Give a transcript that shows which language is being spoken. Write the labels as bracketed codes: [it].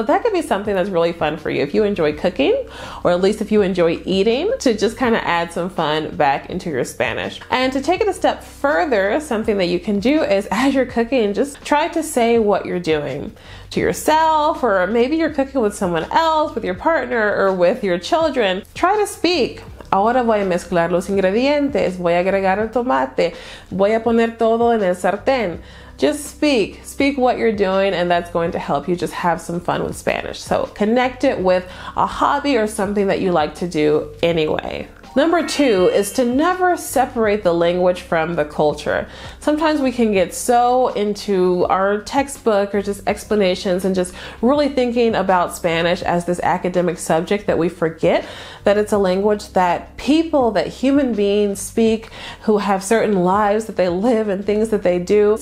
[en] So that could be something that's really fun for you if you enjoy cooking, or at least if you enjoy eating, to just kind of add some fun back into your Spanish. And to take it a step further, something that you can do is as you're cooking, just try to say what you're doing to yourself, or maybe you're cooking with someone else, with your partner, or with your children. Try to speak. [es] Ahora voy a mezclar los ingredientes, voy a agregar el tomate, voy a poner todo en el sartén. [en] Just speak what you're doing, and that's going to help you just have some fun with Spanish. So connect it with a hobby or something that you like to do anyway. Number 2 is to never separate the language from the culture. Sometimes we can get so into our textbook or just explanations and just really thinking about Spanish as this academic subject that we forget that it's a language that people, that human beings speak, who have certain lives that they live and things that they do.